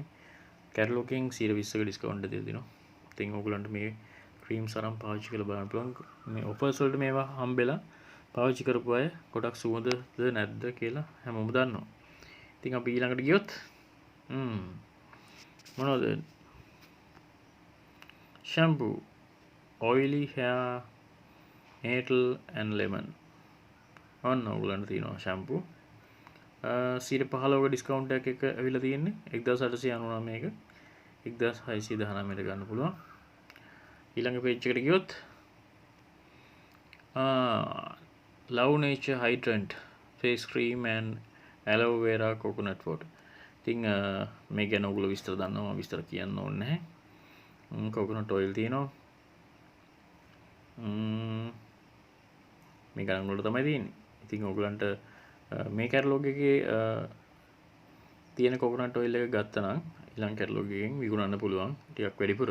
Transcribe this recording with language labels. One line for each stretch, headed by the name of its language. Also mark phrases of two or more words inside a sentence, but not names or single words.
Sinhala: කැටලොග් එකෙන් 120ක ඩිස්කවුන්ට් එක දීලා තිනවා. ඉතින් ඔයගොල්ලන්ට මේ ක්‍රීම්ස් අරන් පාවිච්චි කරලා බලන්න පුළුවන්. මේ ඔෆර්ස් වලට මේවා හම්බෙලා පාවිච්චි කරපු අය ගොඩක් සුවඳද නැද්ද කියලා හැමෝම දන්නවා. ඉතින් අපි ඊළඟට ගියොත් මොනවද?
English: shampoo, oily hair, nettle and lemon.
Sinhala: ඔන්න ඔයගොල්ලන්ට තියෙනවා shampoo. 115ක ඩිස්කවුන්ට් එකක් ඇවිල්ලා තියෙන්නේ 1899 එක 1619 ට ගන්න පුළුවන්. ඊළඟ පේජ් එකට ගියොත්
English: Love Nature Hydrant face cream and aloe vera coconut water.
Sinhala: ඉතින් මේ ගැන ඔයගොල්ලෝ විස්තර දන්නවා, මම විස්තර කියන්න ඕනේ නැහැ.
English: coconut oil
Sinhala: තියෙනවා. මේ ගණන් වල තමයි තියෙන්නේ. ඉතින් ඔයගොල්ලන්ට මේ කැටලොග් එකේ තියෙන
English: coconut oil
Sinhala: එක ගත්තනම් ඊළඟ කැටලොග් එකෙන් විකුණන්න පුළුවන් ටිකක් වැඩිපුර.